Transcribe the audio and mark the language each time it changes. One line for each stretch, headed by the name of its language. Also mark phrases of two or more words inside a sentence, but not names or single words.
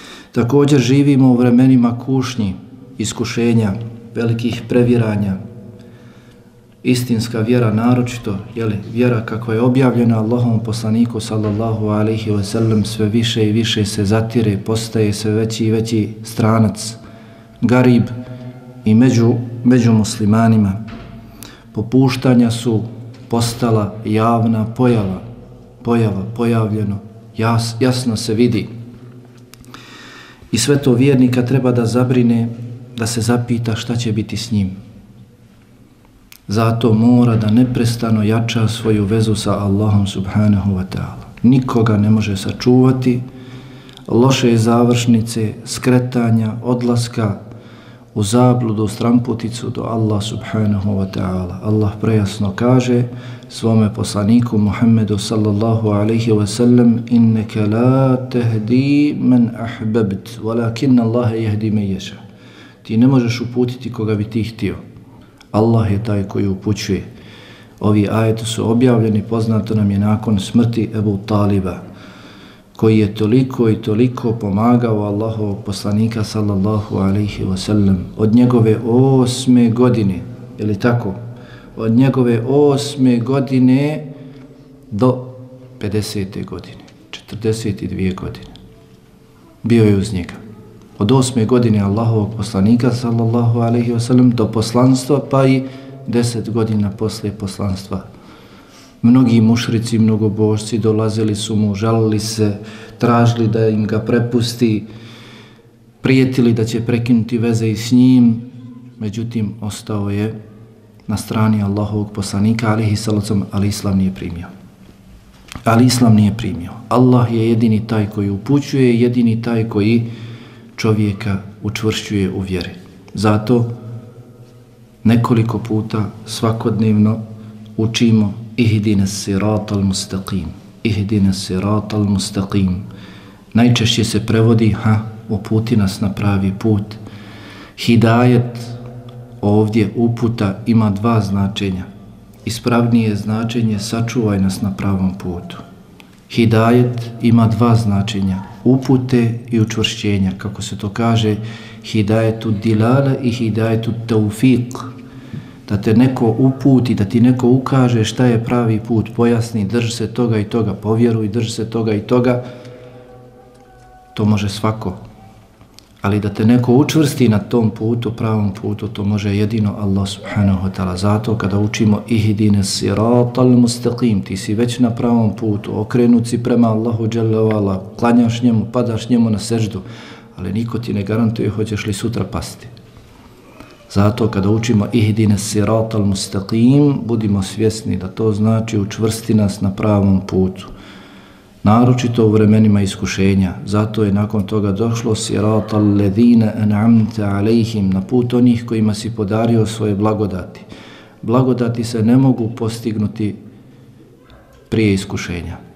Bosnian: Također živimo u vremenima kušnji, iskušenja, velikih previranja. Istinska vjera, naročito vjera kakva je objavljena Allahovom poslaniku
Arabic: صلى الله عليه وسلم,
Bosnian: sve više i više se zatire, postaje sve veći i veći stranac, garib i među muslimanima. Popuštanja su postala javna pojavljeno, jasno se vidi. I sve to vjernika treba da zabrine, da se zapita šta će biti s njim. Zato mora da neprestano jača svoju vezu sa Allahom
Arabic: سبحانه وتعالى.
Bosnian: Nikoga ne može sačuvati loše završnice, skretanja, odlaska u zabludu, stramputicu do Allah
Arabic: سبحانه وتعالى.
Bosnian: Allah prejasno kaže svome poslaniku Muhammedu
Arabic: صلى الله عليه وسلم: إنك لا تهدي من أحببت ولكن الله يهدي من يشاء.
Bosnian: Ti ne možeš uputiti koga bi ti htio. Allah je taj koji upućuje. Ovi ajeti su objavljeni, poznato nam je nakon smrti Ebu Taliba, koji je toliko i toliko pomagao Allahovog poslanika
Arabic: صلى الله عليه وسلم.
Bosnian: Od njegove 8. godine, je li tako? Od njegove 8. godine do 50. godine, 42 godine. Bio je uz njega. Od 8. godine Allahovog poslanika
Arabic: صلى الله عليه وسلم
Bosnian: do poslanstva, pa i 10 godina poslije poslanstva. Mnogi mušrici, mnogobožci dolazili su mu, žalili se, tražili da im ga prepusti, prijetili da će prekinuti veze i s njim, međutim ostao je na strani Allahovog poslanika
Arabic: عليه الصلاة,
Bosnian: ali islam nije primio. Allah je jedini taj koji upućuje, jedini taj koji čovjeka učvršćuje u vjeri. Zato nekoliko puta svakodnevno učimo
Arabic: اهدنا الصراط المستقيم, اهدنا الصراط المستقيم.
Bosnian: Najčešće se prevodi uputi nas na pravi put. Hidajet, ovdje uputa, ima dva značenja. Ispravnije značenje sačuvaj nas na pravom putu. Hidajet ima dva značenja, upute i učvršćenja, kako se to kaže,
Arabic: هداية الدلالة
Bosnian: i
Arabic: هداية التوفيق.
Bosnian: Da te neko uputi, da ti neko ukaže šta je pravi put, pojasni, drži se toga i toga, povjeruj, drži se toga i toga, to može svako. Ali da te neko učvrsti na tom putu, pravom putu, to može jedino Allah
Arabic: سبحانه وتعالى.
Bosnian: Zato kada učimo
Arabic: اهدنا الصراط المستقيم,
Bosnian: ti si već na pravom putu, okrenut si prema Allahu
Arabic: جل وعلا,
Bosnian: klanjaš njemu, padaš njemu na seždu, ali niko ti ne garantuje hoćeš li sutra pasti. Zato kada učimo
Arabic: اهدنا الصراط المستقيم,
Bosnian: budimo svjesni da to znači učvrsti nas na pravom putu. Naročito u vremenima iskušenja. Zato je nakon toga došlo
Arabic: صراط الذين أنعمت عليهم,
Bosnian: na put onih kojima si podario svoje blagodati. Blagodati se ne mogu postignuti prije iskušenja.